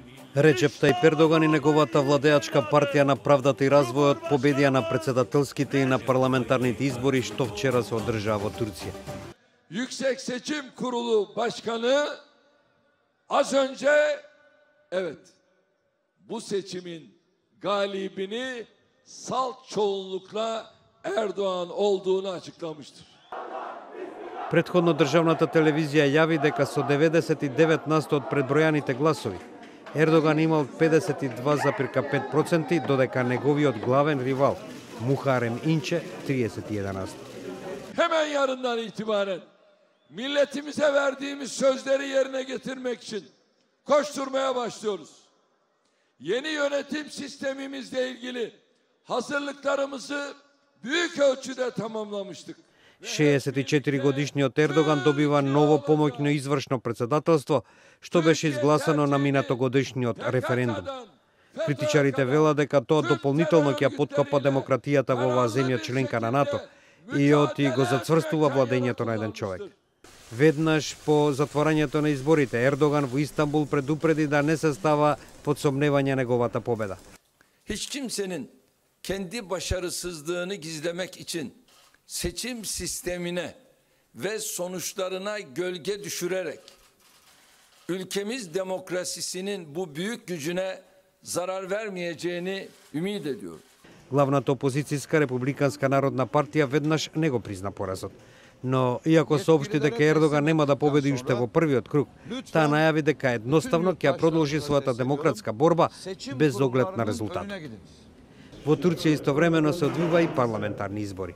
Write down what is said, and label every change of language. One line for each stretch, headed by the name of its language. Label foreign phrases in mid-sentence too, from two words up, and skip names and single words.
Macedonian: Реджеп Тајип Ердоган и неговата владеачка партија на правдата и развојот победија на председателските и на парламентарните избори што вчера се одржаа во Турција.
Turkish: Yüksek Seçim Kurulu Başkanı az önce bu seçimin galibini salt çoğunlukla Erdoğan olduğunu açıklamıştır.
Macedonian: Претходно државната телевизија јави дека со 99% од предбројаните гласови Ердоган имал 52,5%, додека неговиот главен ривал Мухарем Инче 31%.
Turkish: Hemen yarından itibaren milletimize verdiğimiz sözleri yerine getirmek için koşturmaya başlıyoruz. Yeni yönetim sistemimizle ilgili hazırlıklarımızı büyük ölçüde tamamlamıştık.
Macedonian: 64-годишниот Ердоган добива ново помоќно извршно председателство, што беше изгласано на минатогодишниот референдум. Критичарите велат дека тоа дополнително ќе подкопа демократијата во оваа земја членка на НАТО и оти го зацврстува владењето на еден човек. Веднаш по затворањето на изборите, Ердоган во Истанбул предупреди да не се става под сомневање неговата победа.
Turkish: Hiç kimsenin kendi başarısızlığını gizlemek için seçim sistemine ve sonuçlarına gölge düşürerek ülkemiz demokrasisinin bu büyük gücüne zarar vermeyeceğini ümit ediyorum.
Macedonian: Главната опозицијска Републиканска народна партија веднаш не го призна поразот. Но, иако соопшти дека Ердоган нема да победи уште во првиот круг, таа најави дека едноставно ќе продолжи својата демократска борба без оглед на резултатот. Во Турција истовремено се одвива и парламентарни избори.